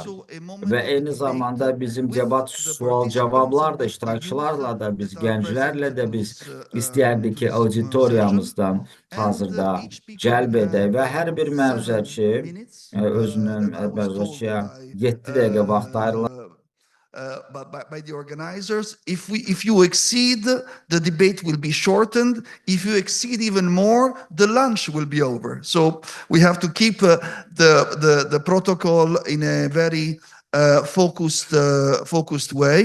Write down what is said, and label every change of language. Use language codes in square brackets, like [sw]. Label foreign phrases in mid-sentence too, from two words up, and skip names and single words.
[az] Və eyni zamanda bizim debat, sual-cavablar da iştirakçılarla da biz, gənclərlə də biz istəyərdik ki, auditoriyamızdan hazırda cəlb edək və hər bir məruzəçi özünün məruzəçiyə 7 dəqiqə vaxt ayrılır. [en] By the organizers. If you exceed, the debate will be shortened. If you exceed even more, the lunch will be over. So we have to keep the protocol in a very focused way.